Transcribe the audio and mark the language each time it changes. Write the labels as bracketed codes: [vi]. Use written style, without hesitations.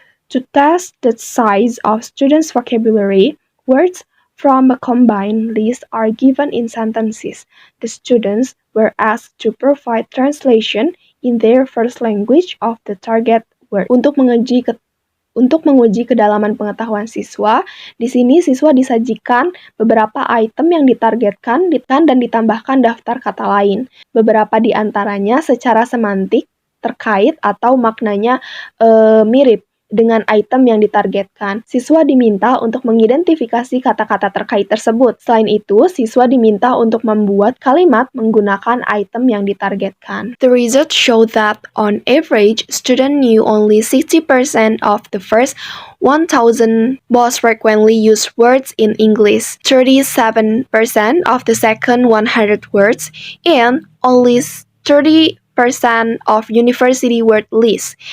[en] To test the size of students' vocabulary, words from a combined list are given in sentences. The students were asked to provide translation in their first language of the target word. [id] Untuk menguji kedalaman pengetahuan siswa, di sini siswa disajikan beberapa item yang ditargetkan dan ditambahkan daftar kata lain. Beberapa di antaranya secara semantik terkait atau maknanya mirip dengan item yang ditargetkan. Siswa diminta untuk mengidentifikasi kata-kata terkait tersebut. Selain itu, siswa diminta untuk membuat kalimat menggunakan item yang ditargetkan. [en] The results show that on average, students knew only 60% of the first 1,000 most frequently used words in English, 37% of the second 100 words, and only 30% of university word lists.